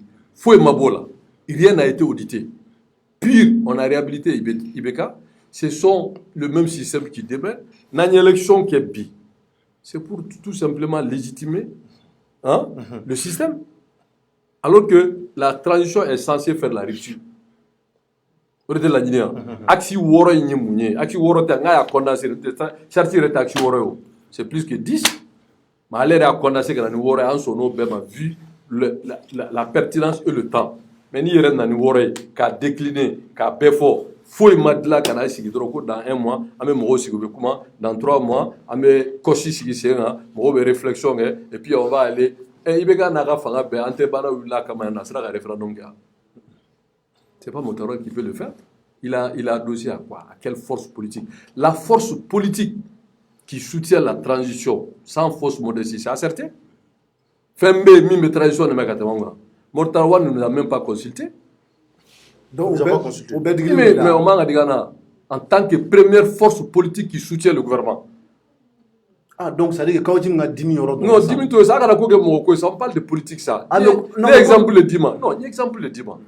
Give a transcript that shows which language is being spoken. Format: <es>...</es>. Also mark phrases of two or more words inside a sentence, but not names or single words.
<fr>Foué Mabola, rien n'a été audité. Pire, on a réhabilité Ibeka. Ce sont le même système qui débat. Dans une élection qui est bi, c'est pour tout simplement légitimer le système. Alors que la transition est censée faire la rupture.</fr> <bm>O de tɛ laɲini yan axe wɔɔrɔ in ye mun ye axe wɔɔrɔ tɛ n k'a y'a condensé charte yɛrɛ tɛ axe wɔɔrɔ ye o</bm> <fr>c'est plus que 10</fr> <bm>mais ale yɛrɛ y'a condensé ka na ni wɔɔrɔ ye an sɔnn'o bɛɛ ma</bm> <fr>vu la pertinence et le temps mais</fr> <bm>n'i yɛrɛ nana ni wɔɔrɔ ye k'a décliner k'a bɛɛ fɔ foyi ma dilan ka na sigi dɔrɔn ko dans 1 mois an bɛ mɔgɔw sigi u bɛ kuma dans 3 mois an bɛ kɔsi sigi sen kan mɔgɔw bɛ réflexion kɛ</bm> <fr>et puis on va aller</fr> <bm>IBK n'a ka fanga bɛɛ an tɛ baara wulila kama yan na a sera ka référendum kɛ</bm> <fr>c'est pas Mokhtar Wane qui peut le faire il a adossé à quoi à quelle force politique la force politique qui soutient la transition sans fausse modestie c'est certain</fr> <bm>fɛn bɛ yen min bɛ transition de mɛ ka tɛmɛ an kan</bm> <fr>Mokhtar Wane ne nous a même pas consulté. Donc, mais on m'a dit en tant que première force politique qui soutient le gouvernement. Ah, donc ça veut dire que quand on a 10 000 euros. Non, 10 000 euros, ça on parle de politique, ça. L'exemple le dit, non, l'exemple le dit.</fr>